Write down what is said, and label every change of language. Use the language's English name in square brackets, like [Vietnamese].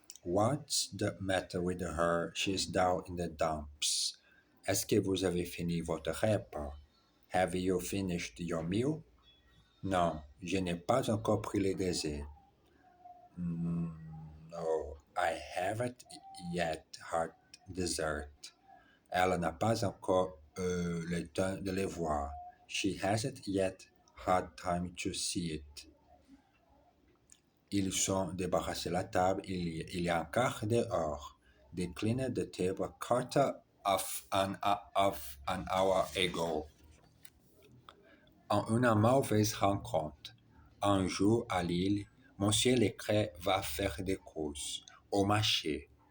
[English] What's the matter with her? She's down in the dumps. [French] Est-ce que vous avez fini votre repas? [English] Have you finished your meal? [French] Non, je n'ai pas encore pris le dessert. [English] No, I haven't yet had dessert. [French] Elle n'a pas encore le temps de le voir. [English] She hasn't yet had time to see it. [French] Ils ont débarrassé la table il y a un quart d'heure. [English] They cleaned the table a quarter of an hour ago. [French] En une mauvaise rencontre, un jour à Lille, Monsieur Lecret va faire des courses au marché.